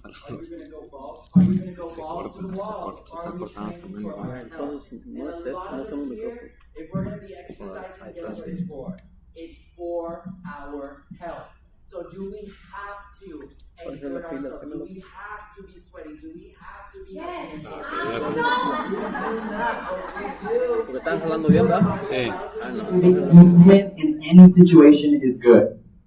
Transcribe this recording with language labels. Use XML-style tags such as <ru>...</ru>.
<en>Are you going to go balls? Are you going to go balls to the walls? Are we training for our health? And a lot of us here, if we're going to be exercising, guess what it's for? It's for our health. So do we have to exert ourselves? Do we have to be sweating? Do we have to be... Yes.</en> <es>Porque estás hablando bien, ¿verdad? Sí.</es> <en>Movement in any situation is good.</en>